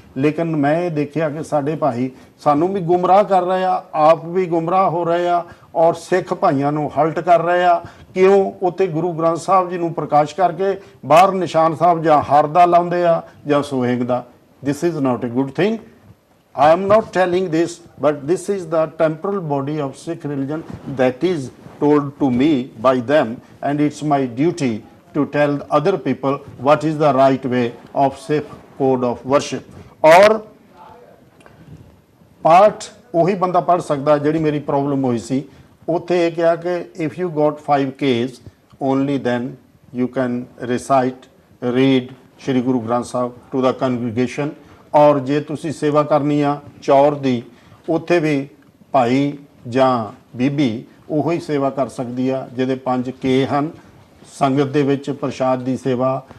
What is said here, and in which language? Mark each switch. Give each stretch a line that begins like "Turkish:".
Punjabi: ਲੇਕਿਨ ਮੈਂ ਇਹ ਦੇਖਿਆ ਕਿ ਸਾਡੇ ਭਾਈ ਸਾਨੂੰ ਵੀ ਗੁੰਮਰਾਹ ਕਰ ਰਹੇ ਆ, ਆਪ ਵੀ ਗੁੰਮਰਾਹ ਹੋ ਰਹੇ ਆ ਔਰ ਸਿੱਖ ਭਾਈਆਂ ਨੂੰ ਹਲਟ ਕਰ ਰਹੇ ਆ। ਕਿਉਂ? ਉੱਥੇ ਗੁਰੂ ਗ੍ਰੰਥ ਸਾਹਿਬ ਜੀ ਨੂੰ ਪ੍ਰਕਾਸ਼ ਕਰਕੇ ਬਾਹਰ ਨਿਸ਼ਾਨ ਸਾਹਿਬ ਜਾਂ ਹਰ ਦਾ ਲਾਉਂਦੇ ਆ ਜਾਂ ਸੁਹੇਗ ਦਾ।
English: This is not a good thing. I am not telling this, but this is the temporal body of Sikh religion that is told to me by them, and it's my duty to tell other people what is the right way of Sikh code of worship.
Hindi: और पाठ
Punjabi: ਉਹੀ ਬੰਦਾ ਪੜ੍ਹ ਸਕਦਾ ਜਿਹੜੀ ਮੇਰੀ problem ਹੋਈ ਸੀ। ਉੱਥੇ ਇਹ ਕਿਹਾ ਕਿ
English: if you got 5 Ks only then you can recite, read Shri Guru Granth Sahib to the congregation.
Punjabi: ਔਰ ਜੇ ਤੁਸੀਂ ਸੇਵਾ ਕਰਨੀ ਆ ਚੌਰ ਦੀ, ਉੱਥੇ ਵੀ ਭਾਈ ਜਾਂ ਬੀਬੀ ਉਹੋ ਹੀ ਸੇਵਾ ਕਰ ਸਕਦੀ ਆ ਜਿਹਦੇ 5 K ਹਨ। ਸੰਗਤ ਦੇ ਵਿੱਚ ਪ੍ਰਸ਼ਾਦ ਦੀ ਸੇਵਾ